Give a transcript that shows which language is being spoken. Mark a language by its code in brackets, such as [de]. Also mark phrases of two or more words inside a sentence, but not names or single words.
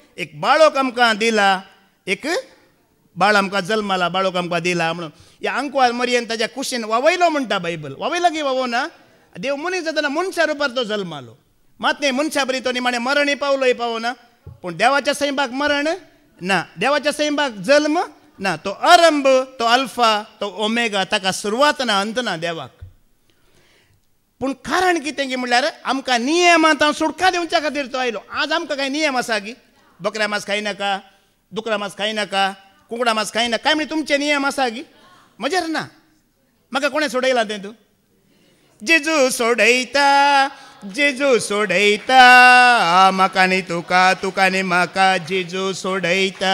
[kok] एक बाळोक आमकां दिला, एक बाळ आमकां जल्माला, बाळोक आमकां दिला म्हणून. ह्या अंकवार मरयेन ताज्या कुशीन वावयलो म्हणटा बायबल. वावयलो गी वावो ना. देव मनीस जातना मनशा रुपार तो जल्मालो. मात न्ही मनशा बरी तो निमाणें मरणय पावलोय पावना. पूण देवाच्या सैमाक मरण ना, देवाच्या सैमाक जल्म ना. तो आरंभ, तो अल्फा, तो ओमेगा, ताका सुरवात ना अंत ना देवाक. पूण कारण कितें गी म्हणल्यार आमकां नियमांत सुटका दिवच्या खातीर तो आयलो. आज आमकां कांय नियम आसा गी बकऱ्या मांस खाय नाका, दुकरा मांस खाय नाका, कुंकडा मांस खाय नाका काय म्हणे तुमचे नियम आसा गी म्हजेर ना. म्हाका कोणें सोडयलां तें तूं जेजू सोडयता, जेजू सोडयता म्हाका न्ही तुका, तुका न्ही म्हाका जेजू सोडयता.